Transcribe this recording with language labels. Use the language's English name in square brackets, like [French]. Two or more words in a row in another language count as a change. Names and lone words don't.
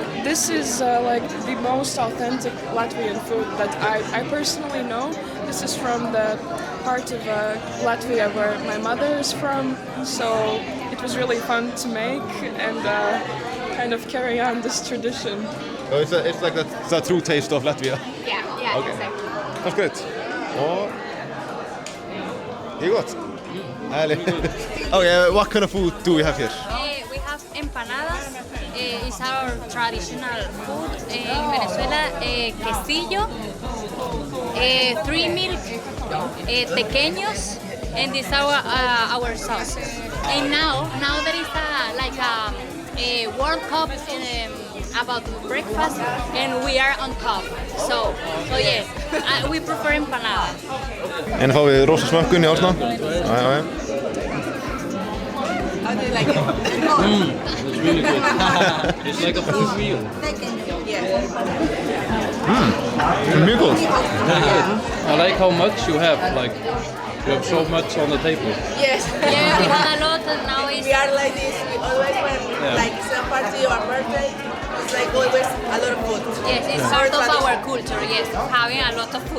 [English] This is like the most authentic Latvian food that I personally know. This is from the part of Latvia where my mother is from, so it was really fun to make and kind of carry on this tradition. So it's like the true taste of Latvia. Yeah, Okay. exactly. Sounds good. [Icelandic] Og gott. [English] Okay, what kind of food do we have here? We have empanadas. It's our traditional food in Venezuela. Quesillo, 3 milk, tequeños, and this our sauce. And now there is a World Cup about breakfast, and we are on top. So yes, we prefer empanada. [Icelandic] En fáum við rosa smökkun í Ásna. Já. [English] How do you like it? It's really good. It's like a full meal. [Icelandic] Mjög góð. [English] I like how much you have, like, you have so much on the table. Yes. Yeah, we have a lot, and now it's We are like this. We always when like some party or birthday, it's like always a lot of food. yes, it's part of our culture. Yes, having a lot of food.